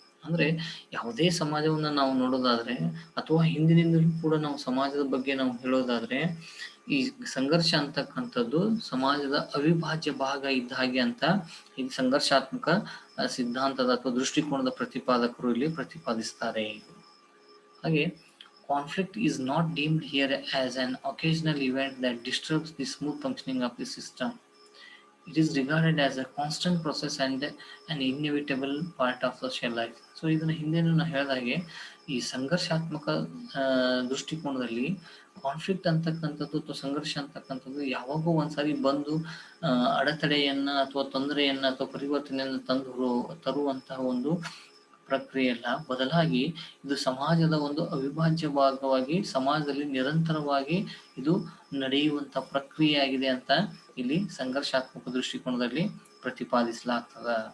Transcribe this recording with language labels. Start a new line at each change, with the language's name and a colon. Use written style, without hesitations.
Kannada: ಅಂದ್ರೆ ಯಾವುದೇ ಸಮಾಜವನ್ನ ನಾವು ನೋಡೋದಾದ್ರೆ ಅಥವಾ ಹಿಂದಿನಿಂದಲೂ ಕೂಡ ನಾವು ಸಮಾಜದ ಬಗ್ಗೆ ನಾವು ಹೇಳೋದಾದ್ರೆ ಈ ಸಂಘರ್ಷ ಅಂತಕ್ಕಂಥದ್ದು ಸಮಾಜದ ಅವಿಭಾಜ್ಯ ಭಾಗ ಇದ್ದ ಹಾಗೆ ಅಂತ ಈ ಸಂಘರ್ಷಾತ್ಮಕ ಸಿದ್ಧಾಂತದ ಅಥವಾ ದೃಷ್ಟಿಕೋನದ ಪ್ರತಿಪಾದಕರು ಇಲ್ಲಿ ಪ್ರತಿಪಾದಿಸ್ತಾರೆ. ಹಾಗೆ
English: conflict is not deemed here as an occasional event that disturbs the smooth functioning of the system. It is regarded as a constant process and an inevitable part of social life.
Kannada: So ಇದನ್ನ ಹಿಂದೆ ನಾನು ಹೇಳಿದಾಗೆ ಈ ಸಂಘರ್ಷಾತ್ಮಕ ದೃಷ್ಟಿಕೋನದಲ್ಲಿ conflict ಅಂತಕ್ಕಂಥದ್ದು ಅಥವಾ ಸಂಘರ್ಷ ಅಂತಕ್ಕಂಥದ್ದು ಯಾವಾಗೋ ಒಂದ್ಸಾರಿ ಬಂದು ಅಡೆತಡೆಯನ್ನ ಅಥವಾ ತೊಂದರೆಯನ್ನ ಅಥವಾ ಪರಿವರ್ತನೆಯನ್ನ ತರುವಂತಹ ಒಂದು ಪ್ರಕ್ರಿಯೆ ಅಲ್ಲ, ಬದಲಾಗಿ ಇದು ಸಮಾಜದ ಒಂದು ಅವಿಭಾಜ್ಯ ಭಾಗವಾಗಿ ಸಮಾಜದಲ್ಲಿ ನಿರಂತರವಾಗಿ ಇದು ನಡೆಯುವಂತ ಪ್ರಕ್ರಿಯೆ ಆಗಿದೆ ಅಂತ ಇಲ್ಲಿ ಸಂಘರ್ಷಾತ್ಮಕ ದೃಷ್ಟಿಕೋನದಲ್ಲಿ ಪ್ರತಿಪಾದಿಸಲಾಗ್ತದ.